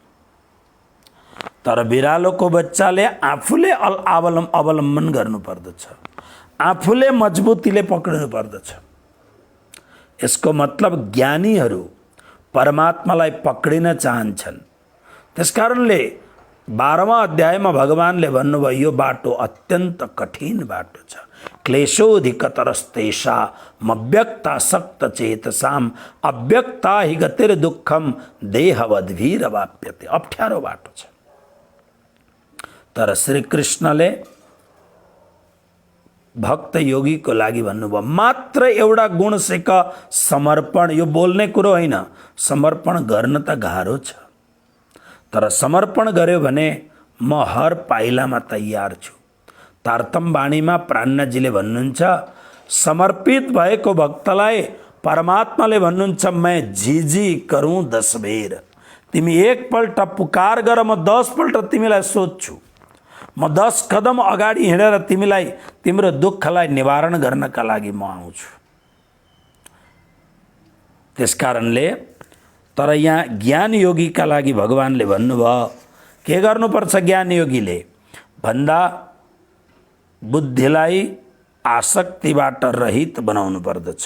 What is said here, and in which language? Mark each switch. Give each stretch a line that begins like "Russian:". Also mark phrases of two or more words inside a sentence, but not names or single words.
Nepali: तर बिरालोको बच्चाले आफूले अवलम्बन गर्नुपर्दछ, आफूले मजबुतीले पक्रिनु पर्दछ। यसको मतलब ज्ञानीहरू परमात्मालाई पक्रिन चाहन्छन्। त्यसकारणले 12वां अध्यायमा भगवानले भन्नुभयो यो बाटो अत्यन्त कठिन बाटो छ।
Sanskrit: क्लेशोधिकतरस्तेषा मव्यक्तासक्त चेतसाम अव्यक्ता हि गतिर दुःखम देहवद्भिर वाप्यते।
Nepali: अप्ठ्यारो बाटो छ। तर श्री कृष्णले भक्त योगीको लागि भन्नुभयो मात्र एउटा गुण सिक समर्पण। यो बोल्ने कुरो होइन, समर्पण गर्न त गाह्रो छ, तर समर्पण गर्यो भने म हर पाइलामा तयार छु। तारतम वाणीमा प्राणनाथजीले भन्नुहुन्छ समर्पित भएको भक्तलाई परमात्माले भन्नुहुन्छ
Hindi: मैं जी करूं 10 बेर।
Nepali: तिमी एकपल्ट पुकार गर, म 10 पल्ट तिमीलाई सोध्छु। म 10 कदम अगाडि हिँडेर तिमीलाई तिम्रो दुःखलाई निवारण गर्नका लागि म आउँछु। त्यसकारणले तर यहाँ ज्ञान योगीका लागि भगवानले भन्नुभयो के गर्नुपर्छ ज्ञानयोगीले भन्दा बुद्धिलाई आसक्तिबाट रहित बनाउनु पर्दछ।